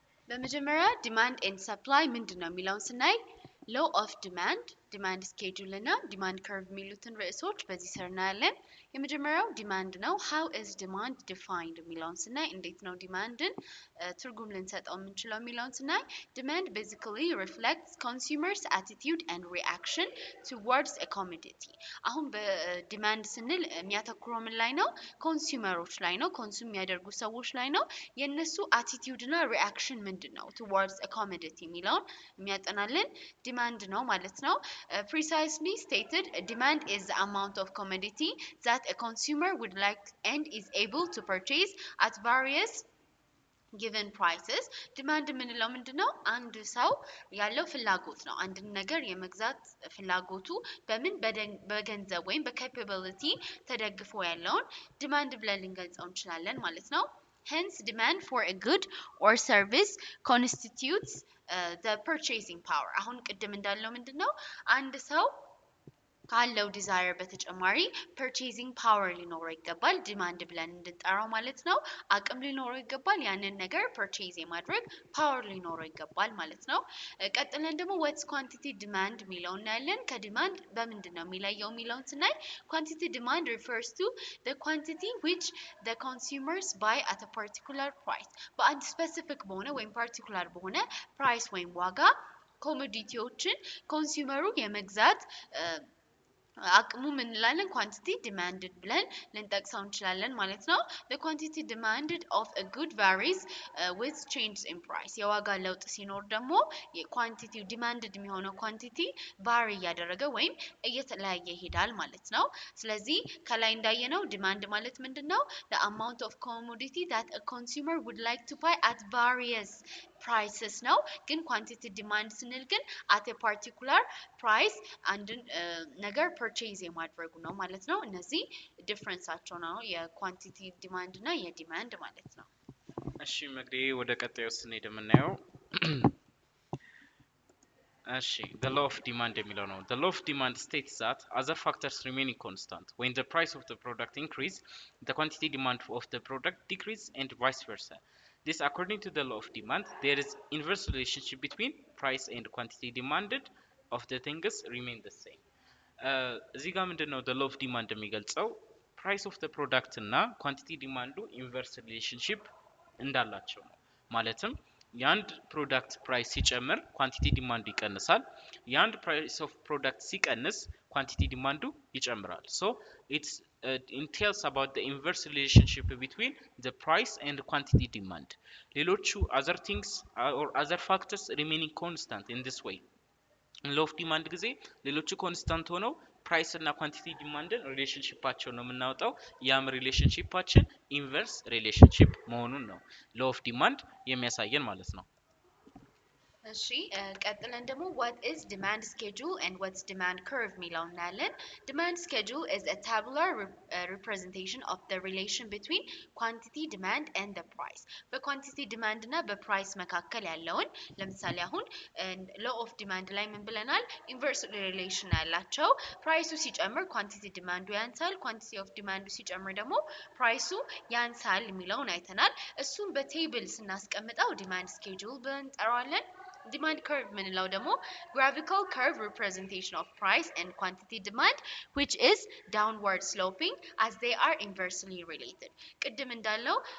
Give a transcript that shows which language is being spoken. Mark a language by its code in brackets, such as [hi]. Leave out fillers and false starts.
[am] በመጀመሪያ demand and supply ምንድነው የሚለውን ስናይ law of demand schedule እና demand curve የሚሉትን ርዕሶች በዚህ ስር እናያለን። የመጀመሪያው ዲማንድ ነው። [en] how is demand defined [am] የሚለውን ስናይ እንዴት ነው ዲማንድን ትርጉም ልንሰጠው የምንችለው የሚለውን ስናይ [en] demand basically reflects consumers attitude and reaction towards a commodity። [am] አሁን በዲማንድ ስንል የሚያተኩረው ምን ላይ ነው? ኮንሱመሮች ላይ ነው። ኮንሱም የሚያደርጉ ሰዎች ላይ ነው። የነሱ attitude እና reaction ምንድነው towards a commodity የሚለውን የሚያጠናልን ዲማንድ ነው ማለት ነው። [en] Precisely stated, demand is the amount of commodity that a consumer would like and is able to purchase at various given prices. [am] demand የምንለው ምንድነው? አንድ ሰው ያለው ፍላጎት ነው። አንድ ነገር የመግዛት ፍላጎቱ በምን በገንዘብ ወይም በካፓቢሊቲ ተደግፎ ያለውን ዲማንድ ብለን ልንገልጸው እንችላለን ማለት ነው። [en] Hence, demand for a good or service constitutes the purchasing power. [am] አሁን ቅድም እንዳለው ምንድነው? አንድ ሰው ካለው ዲዛየር በተጨማሪ ፐርቼዚንግ ፓወር ሊኖረው ይገባል። ዲማንድ ብለን እንድንጠራው ማለት ነው። አቅም ሊኖረው ይገባል። ያንን ነገር ፐርቼዝ የማድረግ ፓወር ሊኖረው ይገባል ማለት ነው። ቀጥለን ደግሞ [en] what's quantity demand [am] የሚለውን እናያለን። ከዲማንድ በምንድነው የሚለየው የሚለውን ስናይ [en] quantity demand refers to the quantity which the consumers buy at a particular price. [am] በአንድ ስፔሲፊክ በሆነ ወይም ፓርቲኩላር በሆነ ፕራይስ ወይም ዋጋ ኮሞዲቲዎችን ኮንሱመሩ የመግዛት አቅሙ ምን እንላለን? ኳንቲቲ ዲማንድድ ብለን ልንጠቅሰው እንችላለን ማለት ነው። [en] the quantity demanded of a good varies with changes in price. [am] የዋጋ ለውጥ ሲኖር ደግሞ የኳንቲቲው ዲማንድድ የሚሆነው ኳንቲቲ ቫሪ እያደረገ ወይም እየተለያየ ይሄዳል ማለት ነው። ስለዚህ ከላይ እንዳየነው ዲማንድ ማለት ምንድነው? [en] the amount of commodity that a consumer would like to buy at various prices [am] ነው። ግን ኳንቲቲ ዲማንድ ስንል ግን [en] at a particular price [am] አንድን ነገር ፐርቼዝ የማድረጉ ነው ማለት ነው። እነዚህ ዲፍረንሳቸው ነው የኳንቲቲ ዲማንድ እና የዲማንድ ማለት ነው። እሺ መግዴ ወደ ቀጣዩ ስንሄድ የምናየው እሺ [en] the law of demand የሚለው ነው። the law of demand states that other factors remaining constant when the price of the product increase the quantity demand of the product decrease and vice versa. This according to the law of demand there is inverse relationship between price and quantity demanded of the things remain the same. [am] እዚህ ጋር ምንድነው the law of demand የሚገልጸው price of the product እና quantity demand inverse relationship እንዳላቸው ነው። ማለትም የአንድ ፕሮዳክት ፕራይስ ሲጨምር ኳንቲቲ ዲማንዱ ይቀንሳል። የአንድ ፕራይስ ኦፍ ፕሮዳክት ሲቀንስ ኳንቲቲ ዲማንዱ ይጨምራል። [en] so it entails about the inverse relationship between the price and quantity demand. ሌሎቹ other things or other factors remaining constant in this way. [am] law of demand ጊዜ ሌሎቹ ኮንስታንት ሆነው ፕራይስ እና ኳንቲቲ ዲማንድን ሪሌሽንሺፓቸው ነው የምናወጣው። ያም ሪሌሽንሺፓችን ኢንቨርስ ሪሌሽንሺፕ መሆኑን ነው law of demand የሚያሳየን ማለት ነው። እሺ ቀጥለን ደግሞ [en] what is demand schedule and what's demand curve [am] የሚለው እናያለን። [en] demand schedule is a tabular representation of the relation between quantity demand and the price. [am] በኳንቲቲ ዲማንድ እና በፕራይስ መካከል ያለውን ለምሳሌ አሁን law of demand ላይ ምን ብለናል? inverse relation ያላቸው ፕራይሱ ሲጨምር ኳንቲቲ ዲማንዱ ያንሳል፣ ኳንቲቲ ኦፍ ዲማንዱ ሲጨምር ደግሞ ፕራይሱ ያንሳል የሚለውን አይተናል። እሱን በቴብል ስናስቀምጠው demand schedule ብለን እንጠራዋለን። demand curve ምንለው ደግሞ [en] graphical curve representation of price and quantity demand which is downward sloping as they are inversely related. [am] ቅድም እንዳለው